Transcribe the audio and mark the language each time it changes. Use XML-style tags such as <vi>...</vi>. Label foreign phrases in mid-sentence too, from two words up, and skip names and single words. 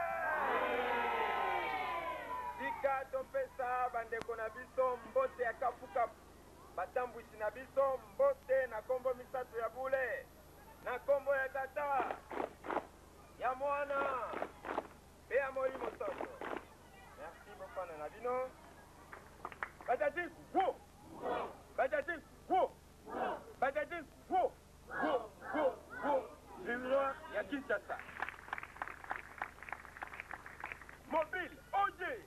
<ln>Sika topesa bandeko na biso mbote ya kapukapu batambwisi na biso mbote na kombo misato ya bule na kombo ya tata ya mwana pe ya molimo santo. Merci bofana na bino batati wo batati wo batati wo wo wo wo vivre ya Kinshasa. Mobile, oye!</ln>